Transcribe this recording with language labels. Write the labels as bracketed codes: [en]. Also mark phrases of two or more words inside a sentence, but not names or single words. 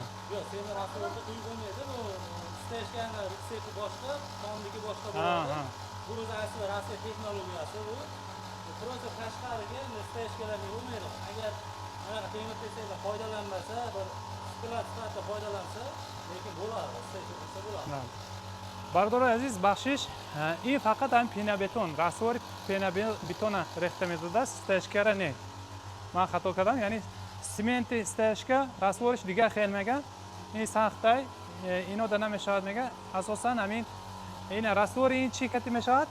[uz] Yo'q, sement rastvorni quyib bo'lmaydi. Bu stejkani retsepti boshqa, xomligi boshqa bo'ladi. Bu o'zi asli Rossiya texnologiyasi bu. Просто tashqariga stejkalarni bo'lmaydi. Agar anaqa temir tesaklar foydalanmasa, bir sklad sifatida foydalansa, lekin bo'ladi, stejka bo'lsa bo'ladi. [tg] Бардори азиз, бахшиш, ин фақат ҳам пенабетон, раствори пенабетона рехта методааст, стежкара не. Ман хато кардам, яъни сементи стежка, раствориш дигар хел меган. Ин сахтай, ино да намешавад мега. Асосан ҳамин ин раствори ин чӣ кати мешавад?